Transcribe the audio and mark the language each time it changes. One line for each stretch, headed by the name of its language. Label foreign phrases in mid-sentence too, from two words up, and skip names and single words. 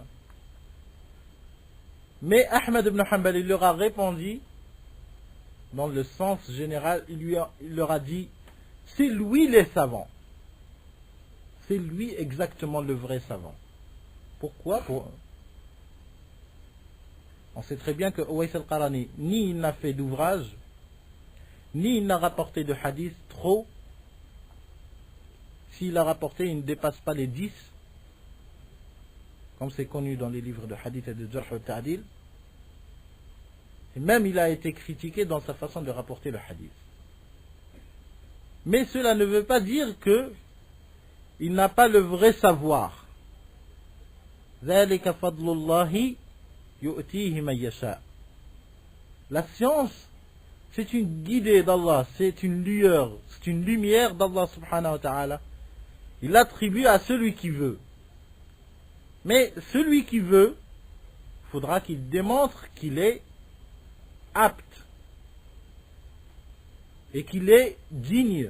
French: Mais Ahmed ibn Hanbal, il leur a répondu, dans le sens général, il leur a dit, c'est lui le savant. C'est lui exactement le vrai savant. Pourquoi? On sait très bien que Uways al-Qarani, ni il n'a fait d'ouvrage, ni il n'a rapporté de hadith trop. S'il a rapporté, il ne dépasse pas les 10, comme c'est connu dans les livres de hadith et de
Arabic: جرح التعديل.
French: Et même il a été critiqué dans sa façon de rapporter le hadith. Mais cela ne veut pas dire que il n'a pas le vrai savoir.
Arabic: ذَلِكَ فَضْلُ اللَّهِ يُؤْتِيهِ مَن يَشَاءُ.
French: La science, c'est une guidée d'Allah, c'est une lueur, c'est une lumière d'Allah
Arabic: سبحانه وتعالى.
French: Il l'attribue à celui qui veut. Mais celui qui veut, il faudra qu'il démontre qu'il est apte et qu'il est digne.